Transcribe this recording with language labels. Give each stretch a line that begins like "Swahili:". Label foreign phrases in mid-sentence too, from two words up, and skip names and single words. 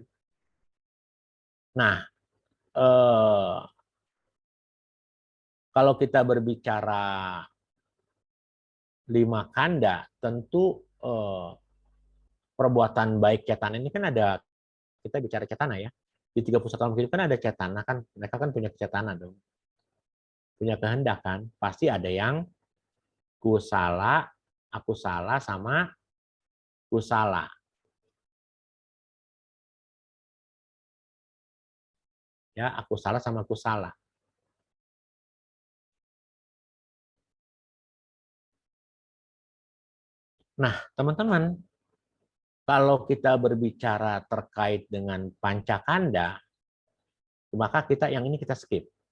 Indonesian: Nah, kalau kita berbicara 5 kanda, tentu perbuatan baik cetana ini kan ada, kita bicara cetana ya. Di 31 alam hidup kan ada cetana kan, mereka kan punya cetana dong. Punya kehendak kan. Pasti ada yang kusala, akusala sama kusala. Ya, akusala sama kusala. Nah, teman-teman, kalau kita berbicara terkait dengan pancakanda, maka yang ini kita skip.